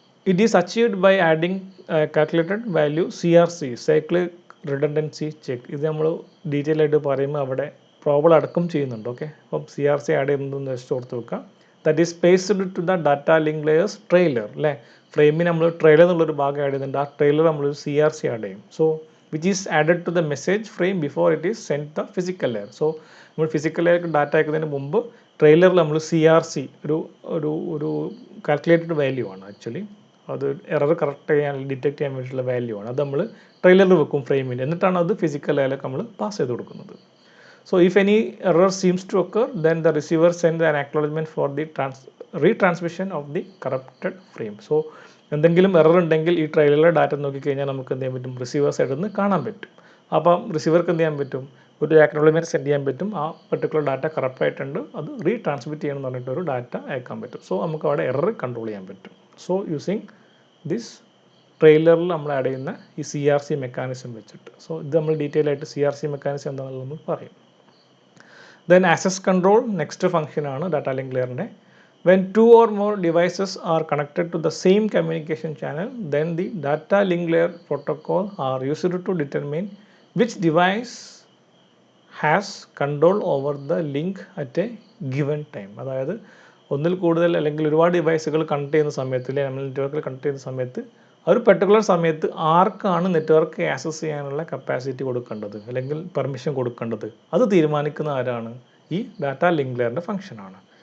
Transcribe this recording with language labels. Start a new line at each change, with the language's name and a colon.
English: It is achieved by adding calculated value CRC, cyclic redundancy check.
Malayalam: ഇത് നമ്മൾ detail ആയിട്ട് പറയുമ്പോൾ അവിടെ പ്രോബ്ലം അടക്കം ചെയ്യുന്നുണ്ട്. ഓക്കെ, അപ്പം CRC ആഡ് ചെയ്യുന്നതെന്ന് വെച്ചിട്ട് ഓർത്ത് വെക്കുക.
English: That is passed to the data link layers trailer അല്ലേ.
Malayalam: ഫ്രെയിമിന് നമ്മൾ ട്രെയിലർ എന്നുള്ളൊരു ഭാഗം ആഡ് ചെയ്യുന്നുണ്ട്, ആ ട്രെയിലർ നമ്മളൊരു CRC ആഡ് ചെയ്യും.
English: So which is added to the message frame before it is sent the physical layer.
Malayalam: So നമ്മൾ ഫിസിക്കൽ ലെയർക്ക് ഡാറ്റ അയക്കുന്നതിന് മുമ്പ് ട്രെയിലറിൽ നമ്മൾ CRC ഒരു കാൽക്കുലേറ്റഡ് വാല്യൂ ആണ് ആക്ച്വലി, അത് എറർ കറക്റ്റ് ചെയ്യാൻ ഡിറ്റക്ട് ചെയ്യാൻ വേണ്ടിയിട്ടുള്ള വാല്യൂ ആണ്. അത് നമ്മൾ ട്രെയിലറിൽ വെക്കും ഫ്രെയിമിൽ, എന്നിട്ടാണ് അത് ഫിസിക്കൽ ലെയറിലേക്ക് നമ്മൾ പാസ് ചെയ്ത് കൊടുക്കുന്നത്.
English: So if any error seems to occur, then the receiver sends an acknowledgement for the retransmission of the corrupted frame.
Malayalam: So എന്തെങ്കിലും എറർ ഉണ്ടെങ്കിൽ ഈ ട്രെയിലറിലെ ഡാറ്റ നോക്കിക്കഴിഞ്ഞാൽ നമുക്ക് എന്ത് ചെയ്യാൻ പറ്റും, റിസീവർ സൈഡിൽ നിന്ന് കാണാൻ പറ്റും. അപ്പം റിസീവർക്ക് എന്ത് ചെയ്യാൻ പറ്റും, ഒരു ആക്നോളജ്മെൻറ്റ് സെൻഡ് ചെയ്യാൻ പറ്റും, ആ പർട്ടിക്കുലർ ഡാറ്റ കറപ്റ്റ് ആയിട്ടുണ്ട്, അത് റീട്രാൻസ്മിറ്റ് ചെയ്യണം എന്ന് പറഞ്ഞിട്ട് ഒരു ഡാറ്റ അയക്കാൻ പറ്റും. സോ നമുക്ക് അവിടെ എറർ കൺട്രോൾ ചെയ്യാൻ പറ്റും. സോ യൂസിങ് ദിസ് ട്രെയിലറിൽ നമ്മൾ ആഡ് ചെയ്യുന്ന ഈ CRC മെക്കാനിസം വെച്ചിട്ട്. സോ ഇത് നമ്മൾ ഡീറ്റെയിൽ ആയിട്ട് CRC മെക്കാനിസം എന്താണെന്നുള്ളത് നമ്മൾ പറയും. ദെൻ ആക്സസ് കൺട്രോൾ നെക്സ്റ്റ് ഫംഗ്ഷനാണ് data link ലെയറിൻ്റെ.
English: When two or more devices are connected to the same communication channel, then the data link layer protocol are used to determine which device has control over the link at a given time.
Malayalam: അതായത് ഒന്നിൽ കൂടുതൽ അല്ലെങ്കിൽ ഒരുപാട് ഡിവൈസുകൾ connect ചെയ്യുന്ന സമയത്ത്, അല്ലെങ്കിൽ നമ്മൾ നെറ്റ്വർക്കിൽ കണക്ട് ചെയ്യുന്ന സമയത്ത് ഒരു പെർട്ടിക്കുലർ സമയത്ത് ആർക്കാണ് നെറ്റ്വർക്ക് ആക്സസ് ചെയ്യാനുള്ള കപ്പാസിറ്റി കൊടുക്കേണ്ടത് അല്ലെങ്കിൽ പെർമിഷൻ കൊടുക്കേണ്ടത്, അത് തീരുമാനിക്കുന്ന ആരാണ്, ഈ ഡാറ്റ ലിങ്ക് ലെയറിൻ്റെ ഫംഗ്ഷനാണ്.